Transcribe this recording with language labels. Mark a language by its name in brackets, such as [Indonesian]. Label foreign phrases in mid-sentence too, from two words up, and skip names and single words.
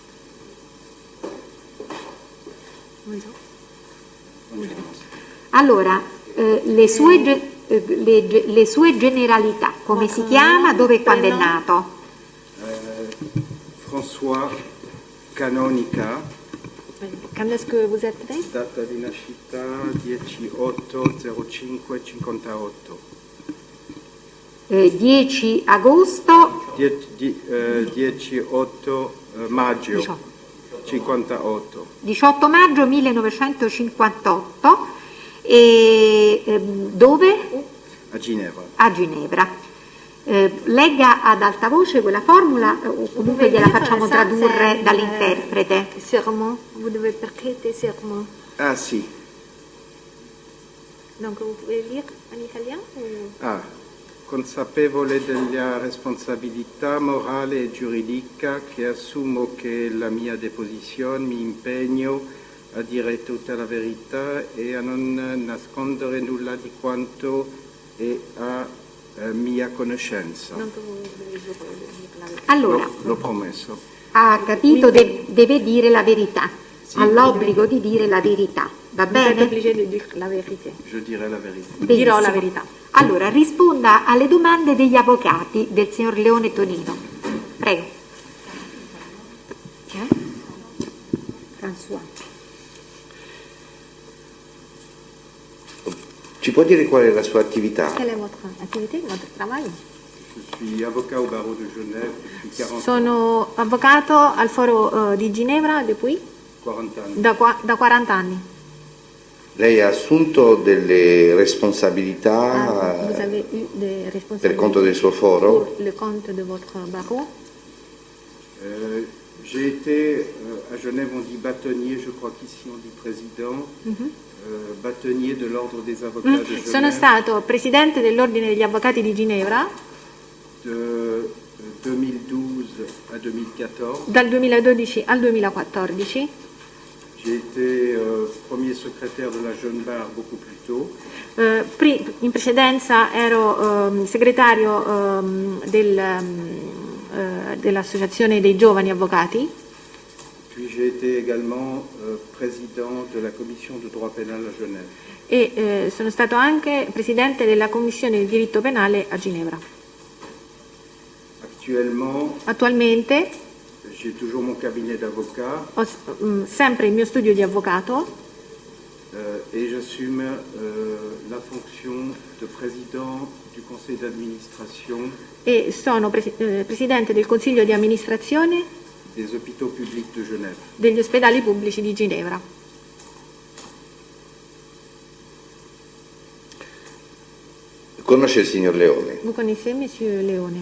[Italian] Allora, le sue generalità, come si chiama, dove e quando è nato? François Canonica, [French] Quando est-ce que vous êtes né? [Italian] data di nascita 10/8/05/58. 10 agosto 10/8 maggio 58. 18 maggio 1958 e dove? A Ginevra. A Ginevra. Legga ad alta voce quella formula o comunque gliela facciamo tradurre dall'interprete. [French] Serment. Vous devez prêter serment. [Italian] Ah sì. [French] Donc vous pouvez lire en italien ou... [Italian] Consapevole della responsabilità morale e giuridica che assumo che la mia deposizione mi impegno a dire tutta la verità e a non nascondere nulla di quanto è a mia conoscenza. Allora, L'ho promesso. ha capito, deve dire la verità, ha l'obbligo di dire la verità, va [French] Vous êtes [Italian] bene? [French] obligé de dire la vérité. Je dirai la verità. [Italian] Dirò la Benissimo. verità. Allora, risponda alle domande degli avvocati del signor Leone Tonino. Prego. François. Ci può dire qual è la sua attività? [French] Quelle è votre activité, votre travail? Je suis avocat au barreau de Genève depuis 40 ans. [Italian] Sono avvocato al foro di Ginevra depuis 40 anni. da 40 anni. Lei ha assunto delle [French] Vous [Italian] responsabilità [French] avez eu des [Italian] per [French] responsabilités [Italian] conto del suo foro? [French] pour le compte de votre barreau? J'ai été à Genève, on dit bâtonnier, je crois qu'ici on dit président, bâtonnier de l'ordre des avocats de Genève. [Italian] Sono stato presidente dell'Ordine degli Avvocati di Ginevra [French] De 2012 à 2014. [Italian] dal 2012 al 2014. [French] J'ai été premier secrétaire de la Jeune Bar beaucoup plus tôt. [Italian] In precedenza ero segretario dell'Associazione dei Giovani Avvocati [French] Puis j'ai été également président de la commission de droit pénal à Genève. [Italian] e sono stato anche presidente della Commissione di diritto penale a Ginevra. Attualmente [French] J'ai toujours mon cabinet d'avocat [Italian] ho sempre il mio studio di avvocato [French] et j'assume la fonction de président du conseil d'administration [Italian] e sono presidente del Consiglio di amministrazione [French] des hôpitaux publics de Genève. [Italian] degli ospedali pubblici di Ginevra. Conosce il signor Leone? [French] Vous connaissez Monsieur Leone?